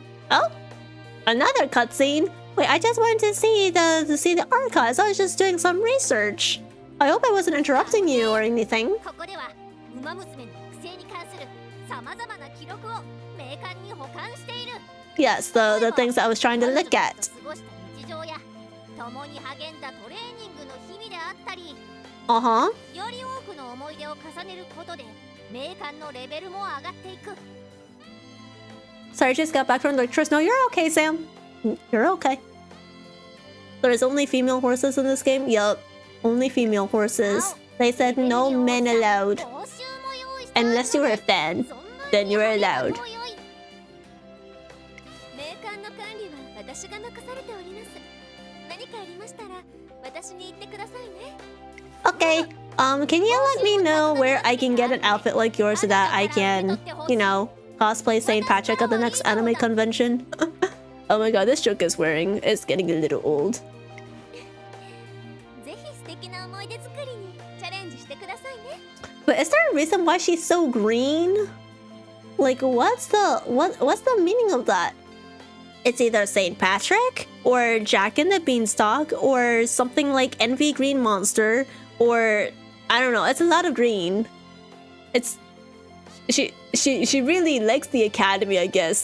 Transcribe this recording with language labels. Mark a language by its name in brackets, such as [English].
[English] Oh, another cutscene. Wait, I just wanted to see the archives. I was just doing some research. I hope I wasn't interrupting you or anything. [Japanese] 馬娘の育成に関する様々な記録を名鑑に保管している。 [English] Yes, the things I was trying to look at. [Japanese] 過ごした日常や共に励んだトレーニングの日々であったり、 [English] Uh-huh. [Japanese] より多くの思い出を重ねることで名鑑のレベルも上がっていく。 [English] Sorry, just got back from the lectures. No, you're okay, Sam. You're okay. There's only female horses in this game? Yup. Only female horses. They said no men allowed. Unless you were a fan. Then you were allowed. [Japanese] 名鑑の管理は私が任されております。何かありましたら私に言ってくださいね。 [English] Okay. Can you let me know where I can get an outfit like yours so that I can, you know, cosplay St. Patrick at the next anime convention? Oh my god, this joke is wearing. It's getting a little old. [Japanese] ぜひ素敵な思い出作りにチャレンジしてくださいね。 [English] But is there a reason why she's so green? Like, what's the meaning of that? It's either St. Patrick or Jack and the Beanstalk or something like Envy Green Monster or I don't know. It's a lot of green. It's she really likes the Academy, I guess.